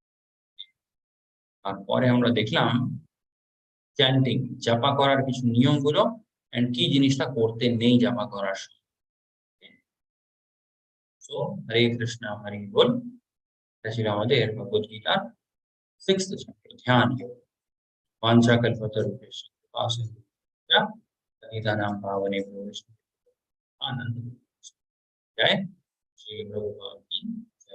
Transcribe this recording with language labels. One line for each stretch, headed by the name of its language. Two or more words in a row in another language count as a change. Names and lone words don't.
Bangla: তারপরে আমরা দেখলাম চ্যান্টিং, জপা করার কিছু নিয়মগুলো এন্ড কি জিনিসটা করতে নেই জপা করার সময়। সো হরে কৃষ্ণ হরি বল, এটা ছিল আমাদের ভগবদ গীতার 6th চ্যাপ্টার, ধ্যান যোগ।
Sanskrit: वाञ्छा कल्पतरुभ्यश्च कृपा सिन्धुभ्यश्च पतितानां पावनेभ्यो वैष्णवेभ्यो आनंद।
Hindi: जय श्री प्रभुपाद की